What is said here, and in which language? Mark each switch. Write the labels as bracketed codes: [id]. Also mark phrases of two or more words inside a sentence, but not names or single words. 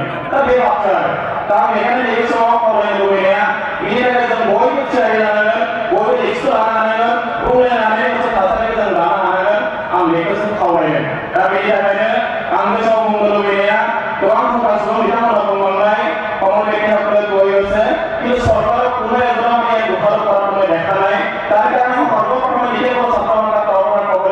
[brx] दा बे बाथ्रा दा आं बेखायनो नैबे समाव खावलायनो लुबैनाया बेनि थाखाय जों बयबो थियारि जानांगोन बयबो एक्सु लानो हानांगोन बुंलायनानै मोनसे थासारिखौ जों लानो हानांगोन आं बेखौ जों खावलायदों। दा बेनि थाखायनो आं बे समाव बुंनो लुबैनाया गोबां फुंखा सुबुं बिथांमोना बुंलांनाय कमल व्यक्ति [as] সকলে কৈ গৈছে কিন্তু চৰকাৰৰ কোনো এজনৰ দুখৰ পৰা দেখা নাই। তাৰ কাৰণে সৰ্বপ্ৰথমে নিজে ছাত্ৰ